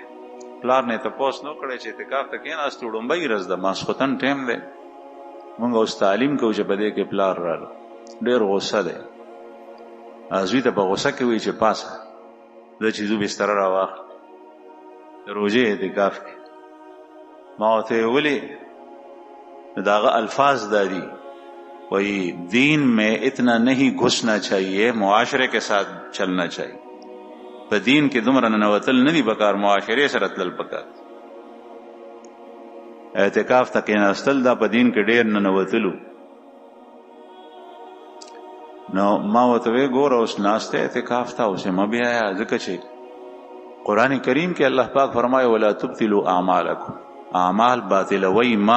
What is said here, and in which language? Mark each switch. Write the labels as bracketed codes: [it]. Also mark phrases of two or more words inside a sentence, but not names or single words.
[ps] پلار نه یې تپوس نه کړی چې اعتکاف ته کښېناستو، ړومبۍ ورځ ده، ماسخوتن ټایم دی، مونږ اوس تعلیم کوو چې په دې کې پلار رالو، ډېر غصه دی. زوی ته په غصه کې وایي چې پاسه زه چې ځو بستره راواخله، د روژې اعتکاف کې. ما ورته ویې ولې؟ نو د هغه الفاظ دا دي، وایي [ur] دین میں اتنا نہیں گھسنا چاہیے، معاشرے کے ساتھ چلنا چاہیے. [ps] په دین کې دومره ننوتل نه دي پکار، معاشرې سره تلل پکار. اعتکاف ته کېناستل دا په دین کې ډېر ننوتلو. نو ما ورته وی ګوره اوس ناسته اعتکاف ته اوس مه بیایه، ځکه چې قرآن کریم کې الله پاک فرمایي [ar] ولا تبطلوا اعمالکم، [ps] اعمال باطلوي ما.